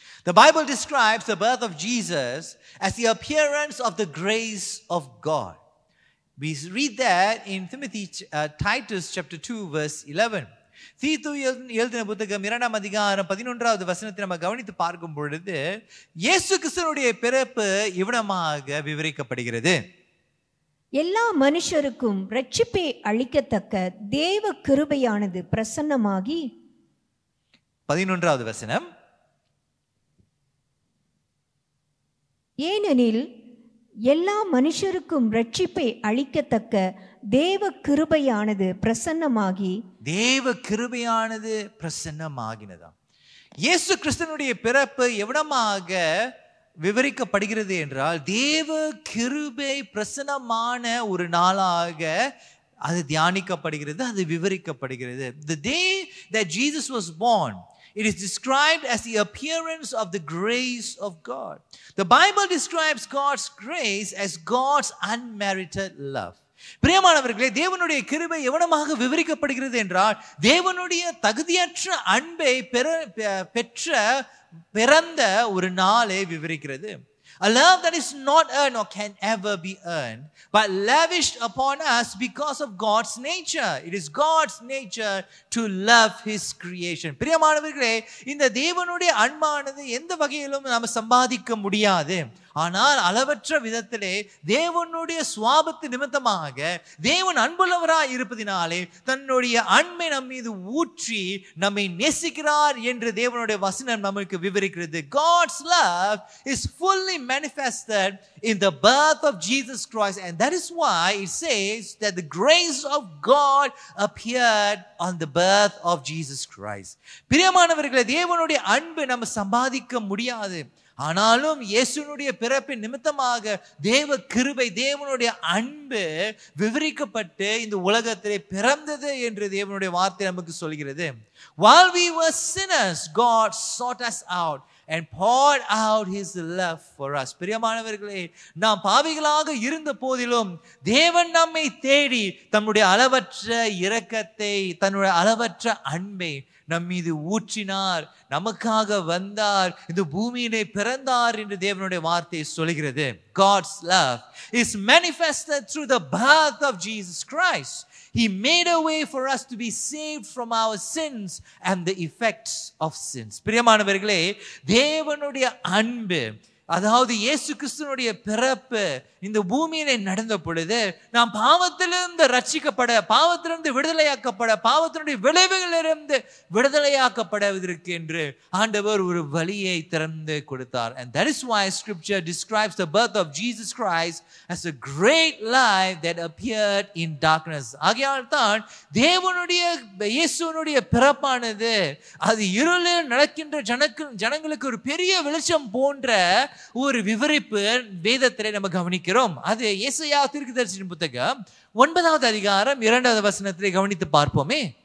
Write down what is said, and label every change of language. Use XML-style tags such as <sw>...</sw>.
<en>The Bible describes the birth of Jesus as the appearance of the grace of God. We read that in Titus chapter 2 verse 11.</en> <ta>தீத்து எழுதின புத்தகம் 2ஆம் அதிகாரம் 11வது வசனத்தை நம்ம கவனித்து பார்க்கும் பொழுது இயேசு கிறிஸ்துவினுடைய பிறப்பு இவ்விதமாக விவரிக்கப்படுகிறது. எல்லா மனுஷருக்கும் ரட்சிப்பை அளிக்கத்தக்க தேவ கிருபையானது பிரசன்னமாகி 11வது வசனம், ஏனெனில் எல்லா மனுஷருக்கும் ரட்சிப்பை அளிக்கத்தக்க தேவ கிருபையானது பிரசன்னமாகி தேவ கிருபையானது பிரசன்னமாகினதாம். இயேசு கிறிஸ்துவினுடைய பிறப்பு எவ்விதமாக விவரிக்கப்படுகிறது என்றால் தேவ கிருபை பிரசன்னமான ஒரு நாளாக அது தியானிக்கப்படுகிறது, அது விவரிக்கப்படுகிறது.</ta> <en>The day that Jesus was born, it is described as the appearance of the grace of God. The Bible describes God's grace as God's unmerited love.</en> <ta>பிரியமானவர்களே, தேவனுடைய கிருபை எவ்வளமாக விவரிக்கப்படுகிறது என்றால் தேவனுடைய தகுதியற்ற அன்பை பெற்ற பிறந்த ஒரு நாளை விவரிக்கிறது.</ta> <en>A love that is not earned or can ever be earned, but lavished upon us because of God's nature. It is God's nature to love His creation.</en> <ta>பிரியமானவர்களே, இந்த தேவனுடைய அன்பானது எந்த வகையிலும் நாம் சம்பாதிக்க முடியாது. ஆனால் அளவற்ற விதத்திலே தேவனுடைய சுவாபத்து நிமித்தமாக தேவன் அன்புள்ளவராய் இருப்பதினாலே தன்னுடைய அன்பை நம் மீது ஊற்றி நம்மை நேசிக்கிறார் என்று தேவனுடைய வசனம் நமக்கு விவரிக்கிறது.</ta> <en>God's love is fully manifested in the birth of Jesus Christ, and that is why it says that the grace of God appeared on the birth of Jesus Christ.</en> <ta>பிரியமானவர்களே, தேவனுடைய அன்பு நம்ம சம்பாதிக்க முடியாது. ஆனாலும் இயேசுனுடைய பிறப்பின் நிமித்தமாக தேவ கிருபை, தேவனுடைய அன்பு விவரிக்கப்பட்டு இந்த உலகத்திலே பிறந்தது என்று தேவனுடைய வார்த்தை நமக்கு சொல்கிறது.</ta> <en>While we were sinners, God sought us out and poured out His love for us.</en> <ta>பிரியமானவர்களே, நாம் பாவிகளாக இருந்த போதிலும் தேவன் நம்மை தேடி தன்னுடைய அளவற்ற இரக்கத்தை, தன்னுடைய அளவற்ற அன்பை நம் மீது ஊற்றினார், நமக்காக வந்தார், இந்த பூமியிலே பிறந்தார் என்று தேவனுடைய வார்த்தை சொல்கிறது.</ta> <en>God's love is manifested through the birth of Jesus Christ. He made a way for us to be saved from our sins and the effects of sins.</en> <ta>பிரியமானவர்களே, தேவனுடைய அன்பு, அதாவது இயேசு கிறிஸ்துவினுடைய பிறப்பு இந்த பூமியிலே நடந்த பொழுது நாம் பாவத்திலிருந்து ரட்சிக்கப்பட, பாவத்திலிருந்து விடுதலையாக்கப்பட, பாவத்தினுடைய விளைவுகளிலிருந்து விடுதலையாக்கப்படுவதற்கு என்று ஆண்டவர் ஒரு வழியை திறந்து கொடுத்தார்.</ta> <en>And that is why scripture describes the birth of Jesus Christ as a great light that appeared in darkness.</en> <ta>ஆகையால் தான் தேவனுடைய இயேசுவினுடைய பிறப்பானது அது இருளில் நடக்கின்ற ஜனங்களுக்கு ஒரு பெரிய வெளிச்சம் போன்ற ஒரு விவரிப்பு வேதத்திலே நம்ம கவனிக்கிறோம். அது ஏசாயா தீர்க்கதரிசியின் புத்தகம் 9வது அதிகாரம் 2வது வசனத்திலே கவனித்து பார்ப்போமே.</ta>